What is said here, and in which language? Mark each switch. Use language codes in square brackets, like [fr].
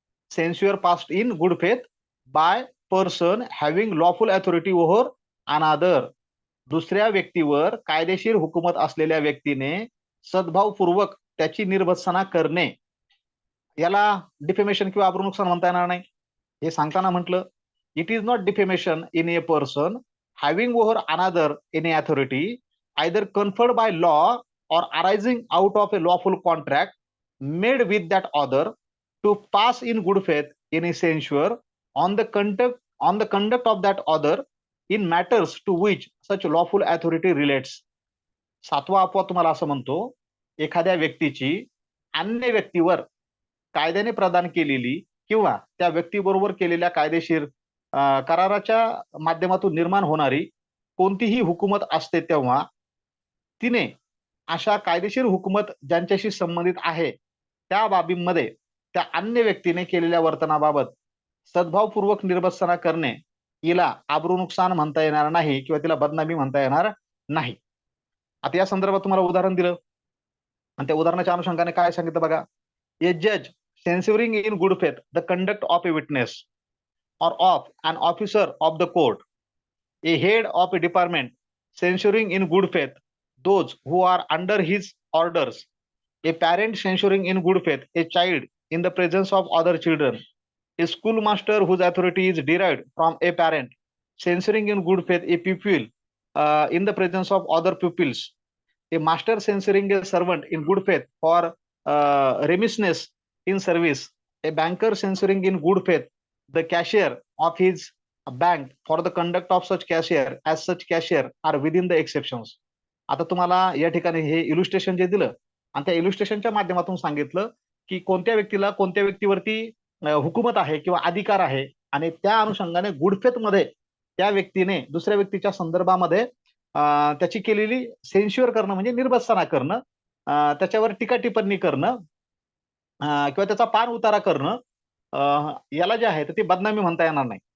[en] Censure passed in good faith by person having lawful authority over another. [mr] दुसऱ्या व्यक्तीवर कायदेशीर हुकूमत असलेल्या व्यक्तीने सद्भावपूर्वक त्याची निर्भत्सना करणे, याला डिफेमेशन किंवा आबरू नुकसान म्हणता येणार नाही. हे सांगताना म्हटलं, [en] It is not defamation in a person having over another any authority either conferred by law or arising out of a lawful contract made with that other to pass in good faith in censure on the conduct of that other in matters to which such lawful authority relates. [mr] 7वा अपवाद तुम्हाला असं म्हणतो, एखाद्या व्यक्तीची अन्य व्यक्तीवर कायद्याने प्रदान केलेली किंवा त्या व्यक्तीबरोबर केलेल्या कायदेशीर कराराच्या माध्यमातून निर्माण होणारी कोणतीही हुकूमत असते, तेव्हा तिने अशा कायदेशीर हुकूमत ज्यांच्याशी संबंधित आहे त्या बाबींमध्ये त्या अन्य व्यक्तीने केलेल्या वर्तनाबाबत सद्भावपूर्वक निर्भत्सना करणे, हिला आबरू नुकसान म्हणता येणार नाही किंवा तिला बदनामी म्हणता येणार नाही. आता या संदर्भात तुम्हाला उदाहरण दिलं, आणि त्या उदाहरणाच्या अनुषंगाने काय सांगितलं बघा. [en] ए जज censuring in good faith the conduct of a witness or of an officer of the court, a head of a department censuring in good faith those who are under his orders, a parent censuring in good faith a child in the presence of other children, a schoolmaster whose authority is derived from a parent censuring in good faith a pupil in the presence of other pupils, a master censuring a servant in good faith for remissness in service, a banker censuring in good faith the cashier of his bank for the conduct of such cashier as such cashier are within the exceptions. [mr] आता तुम्हाला या ठिकाणी हे इल्युस्ट्रेशन जे दिलं, आणि त्या इल्युस्ट्रेशनच्या माध्यमातून सांगितलं की कोणत्या व्यक्तीला कोणत्या व्यक्तीवरती हुकूमत आहे किंवा अधिकार आहे, आणि त्या अनुषंगाने गुडफेथ मध्ये त्या व्यक्तीने दुसऱ्या व्यक्तीच्या संदर्भामध्ये त्याची केलेली सेन्श्युअर करणं म्हणजे निर्भत्सना करणं, त्याच्यावर टीका टिप्पणी करणं, किंवा त्याचा पान उतारा करणं, याला जे आहे तर ती बदनामी म्हणता येणार नाही.